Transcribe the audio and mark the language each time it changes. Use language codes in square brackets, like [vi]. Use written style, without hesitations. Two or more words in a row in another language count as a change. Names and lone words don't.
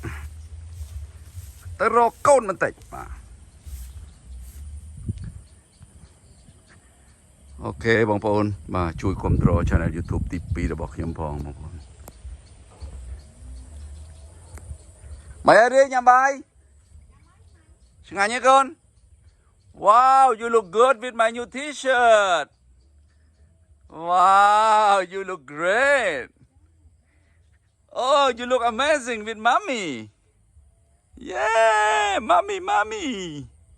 [km] ទៅរកកូនបន្តិចបាទអូខេបងប្អូនបាទជួយគ្រប់គ្រង channel YouTube ទី2របស់ខ្ញុំផងបងប្អូន បាយអីញ៉ាំបាយឆ្ងាញ់ទេកូន [en] Wow you look good with my new t-shirt Wow you look great Oh you look amazing with mommy Yeah mommy